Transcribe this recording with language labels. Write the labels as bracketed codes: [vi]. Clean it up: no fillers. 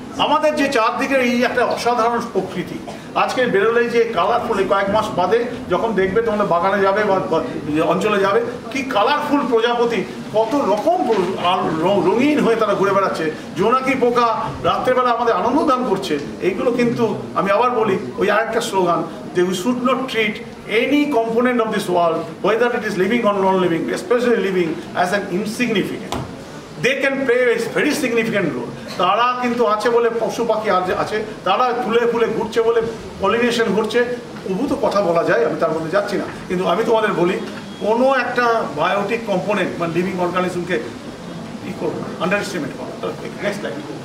[bn] আমাদের যে চারদিকের এই একটা অসাধারণ প্রকৃতি, আজকে বেরোলে যে কালারফুল, এই কয়েক মাস বাদে যখন দেখবে তোমাদের বাগানে যাবে বা অঞ্চলে যাবে, কি কালারফুল প্রজাপতি, কত রকম রঙিন হয়ে তারা ঘুরে বেড়াচ্ছে, জোনাকি পোকা রাত্রেবেলা আমাদের আনন্দ দান করছে। এইগুলো কিন্তু আমি আবার বলি, ওই আরেকটা স্লোগান যে [en] We should not treat any component of this world, whether it is living or non-living, especially living, as an insignificant. They can play a very significant role. [bn] তারা কিন্তু আছে বলে পশু পাখি আছে, তারা ফুলে ফুলে ঘুরছে বলে পলিনেশন ঘুরছে, প্রভূত কথা বলা যায়, আমি তার মধ্যে যাচ্ছি না। কিন্তু আমি তোমাদের বলি, কোনো একটা বায়োটিক কম্পোনেন্ট বা লিভিং অর্গানিজমকে ই করবো না, আন্ডার এস্টিমেট করো। Next line.